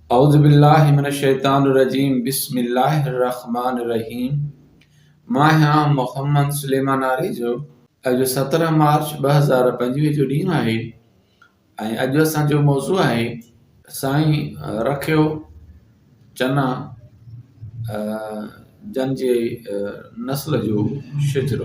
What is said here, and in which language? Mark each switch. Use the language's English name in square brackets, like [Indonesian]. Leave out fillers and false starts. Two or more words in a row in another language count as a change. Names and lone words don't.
[Arabic] أعوذ بالله من الشيطان الرجيم بسم الله الرحمن الرحيم. [Sindhi] मां आहियां मोहम्मद सुलेमान आरी जो। अॼु 17 मार्च 2025 जो ॾींहुं आहे ऐं अॼु असांजो मौज़ू आहे साईं रखियो चना जन जे नस्ल जो शिजरो।